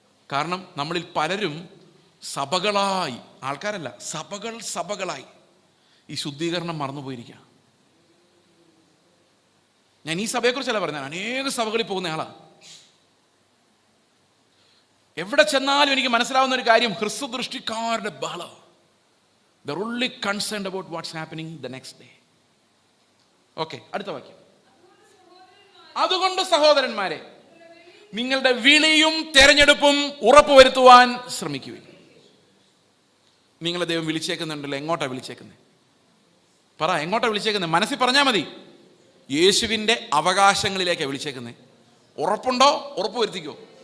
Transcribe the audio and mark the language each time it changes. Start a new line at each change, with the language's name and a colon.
Malayalam: കാരണം നമ്മളിൽ പലരും സഭകളായി, ആൾക്കാരല്ല, സഭകളായി ഈ ശുദ്ധീകരണം മറന്നുപോയിരിക്കുക. ഞാൻ ഈ സഭയെക്കുറിച്ചല്ല പറഞ്ഞത്, അനേക സഭകളിൽ പോകുന്ന ആളാ. എവിടെ ചെന്നാലും എനിക്ക് മനസ്സിലാവുന്ന ഒരു കാര്യം, ഹ്രസ്വദൃഷ്ടിക്കാരുടെ ബഹള.
English: They're only concerned about what's happening the next day.
Malayalam: Okay, അടുത്ത വാക്യം. അതുകൊണ്ട് സഹോദരന്മാരെ, നിങ്ങളുടെ വിളിയും തെരഞ്ഞെടുപ്പും ഉറപ്പുവരുത്തുവാൻ ശ്രമിക്കുവിൻ. നിങ്ങളെ ദൈവം വിളിച്ചേക്കുന്നുണ്ടല്ലോ. എങ്ങോട്ടാ വിളിച്ചേക്കുന്നത്? പറ, എങ്ങോട്ടാ വിളിച്ചേക്കുന്നത്? മനസ്സിൽ പറഞ്ഞാൽ മതി. യേശുവിൻ്റെ അവകാശങ്ങളിലേക്കാണ് വിളിച്ചേക്കുന്നത്. ഉറപ്പുണ്ടോ? ഉറപ്പ് വരുത്തിക്കോ.